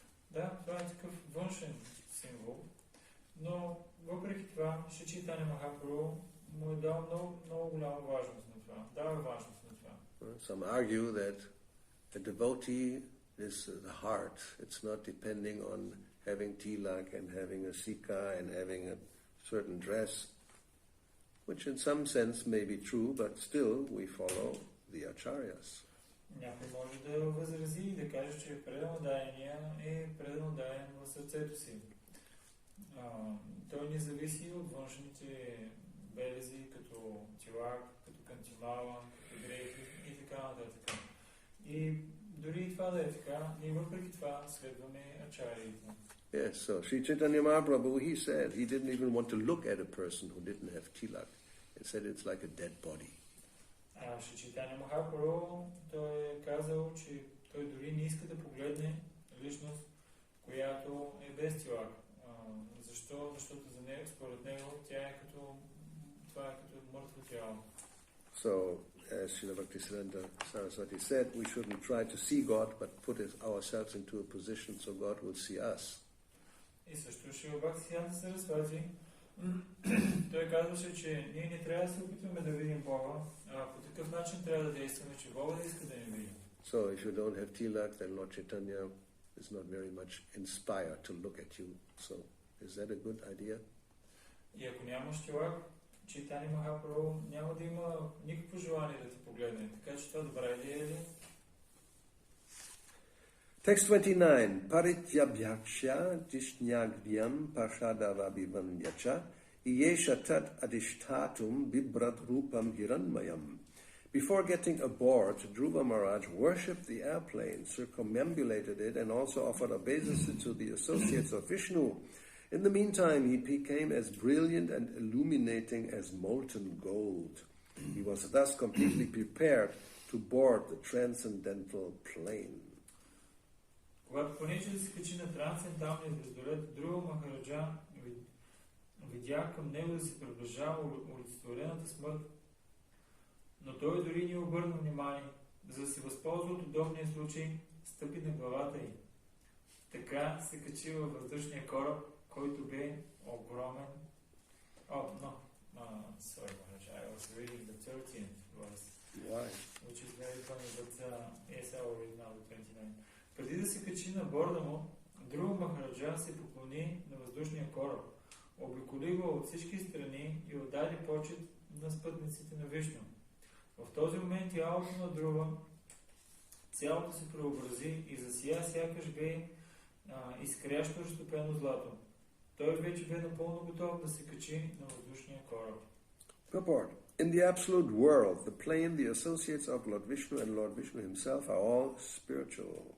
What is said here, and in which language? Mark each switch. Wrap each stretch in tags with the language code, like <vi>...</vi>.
<bg>Да, това е такъв външен символ, но въпреки това, Шри Чайтаня Махапрабху му е дал много голяма важност на това. Дава важност на това.</bg> <en>Some argue that a devotee is the heart. It's not depending on having tilak and having a sika and having a certain dress, which in some sense may be true, but still we follow the acharyas.</en> <bg>Някой може да възрази и да каже, че преданодаяния е преданодаен в сърцето си. Той не зависи от външните белези, като тилак, като кантимала, като дрехи и така нататък. И дори това да е така, и въпреки това следваме ачариите.</bg> <en>Yes, so Sri Chaitanya Mahaprabhu, he said he didn't even want to look at a person who didn't have tilak. He said it's like a dead body.</en> <bg>Шри Чайтаня Махапрабху, той е казал, че той дори не иска да погледне личност, която е без тилак. Защо? Защото за него, според него, това е като мъртво тяло.</bg> <en>So, as Srila Bhaktisiddhanta Saraswati said, we shouldn't try to see God, but put ourselves into a position so God will see us.</en> <bg>И също Шрила Бхактисиддханта Сарасвати, той казваше, че ние не трябва да се опитваме да видим Бога, а по такъв начин трябва да действаме, че Бога да иска да ни види.</bg> <en>So if you don't have tilak, then Lord Chaitanya is not very much inspired to look at you. So is that a good idea?</en> <bg>И ако нямаш тилак, Чайтаня Махапрабху няма да има никакво желание да те погледне. Така че това добра идея ли?</bg> <en>Text 29.</en> <sa>Parityabhyaksha dishnyagyam pashadavabhivandyacha iyesha tat adishtatum bibrat rupam hiranmayam.</sa> <en>Before getting aboard, Dhruva Maharaj worshipped the airplane, circumambulated it, and also offered obeisance to the associates of Vishnu. In the meantime, he became as brilliant and illuminating as molten gold. He was thus completely prepared to board the transcendental plane.</en> <bg>Когато понече да се качи на трансценденталния звездолет, Dhruva Махараджа видя към него да се приближава олицетворената смърт, но той дори не обърна внимание, за да се възползва от удобния случай, стъпи на главата й. Така се качи във въздушния кораб, който бе огромен.</bg> <en>Sorry, Maharaj, I was reading the 13th verse. Why? Which is very funny, but yes, I will read now the 29th.</en> <bg>Преди да се качи на борда му, Dhruva Махараджа се поклони на въздушния кораб, обиколи го от всички страни и отдаде почет на спътниците на Вишну. В този момент тялото на Dhruva цялото се преобрази и засия сякаш бе изкрящо разтопено злато. Той вече бе напълно готов да се качи на въздушния кораб.</bg> <en>Purport. In the absolute world, the plane, the associates of Lord Vishnu and Lord Vishnu himself are all spiritual.</en>